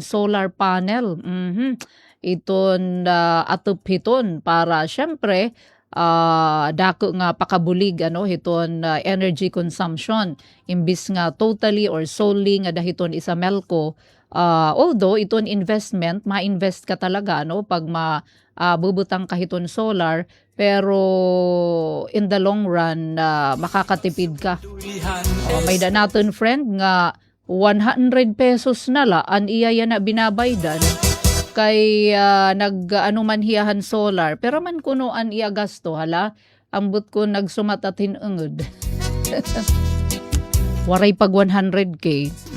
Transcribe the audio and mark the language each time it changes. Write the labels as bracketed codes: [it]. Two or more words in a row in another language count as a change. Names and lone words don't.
[war] solar panel iton atup hiton para syempre dako nga pakabulig hiton [en] energy consumption [war] imbis nga [en] totally or solely [war] nga dahiton isa melko although iton investment ma-invest ka talaga pag bubutang kahiton solar pero [en] in the long run [war] makakatipid ka. May da natin friend nga 100 pesos na la an iya na binabaydan kay nag-anuman hiyahan solar pero man kuno an iya gasto hala ambot ko nagsumat at hinungod. Waray pag 100k.